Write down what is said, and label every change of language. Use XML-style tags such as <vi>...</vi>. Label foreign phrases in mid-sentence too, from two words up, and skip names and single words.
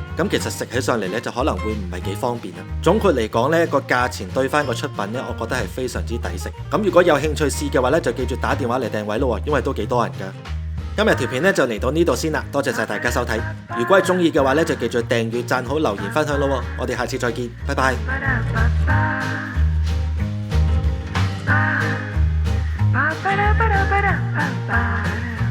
<yue>咁其實食起上嚟呢，就可能會唔係幾方便啊。總括嚟講呢，個價錢對翻個出品呢，我覺得係非常之抵食。咁如果有興趣試嘅話呢，就記住打電話嚟訂位咯，因為都幾多人噶。今日條片呢就嚟到呢度先啦，多謝晒大家收睇。如果係中意嘅話呢，就記住訂閱、讚好、留言、分享咯。我哋下次再見，拜拜。 Ba ba da ba da ba da ba ba.</yue>